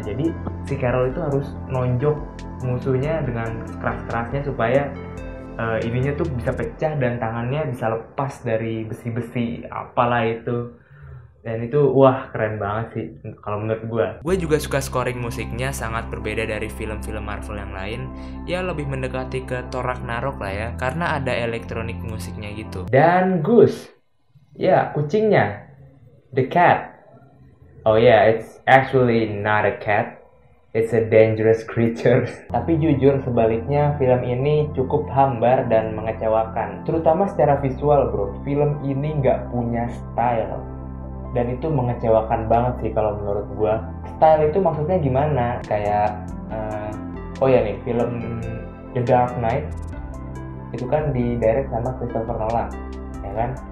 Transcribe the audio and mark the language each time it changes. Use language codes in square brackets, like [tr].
[id] Jadi si Carol itu harus nonjok musuhnya dengan keras-kerasnya supaya ininya tuh bisa pecah dan tangannya bisa lepas dari besi-besi apalah itu. Dan itu wah keren banget sih kalau menurut gue. Gue juga suka scoring musiknya, sangat berbeda dari film-film Marvel yang lain. Ya lebih mendekati ke Thor Ragnarok lah ya, karena ada elektronik musiknya gitu. Dan Goose, ya kucingnya, [en] the cat. Oh yeah, it's actually not a cat. It's a dangerous creature. [id] Tapi jujur sebaliknya film ini cukup hambar dan mengecewakan. Terutama secara visual bro, film ini nggak punya style. Dan itu mengecewakan banget sih kalau menurut gua. Style itu maksudnya gimana? Kayak oh ya nih, film The Dark Knight itu kan didirect sama Christopher Nolan, ya kan?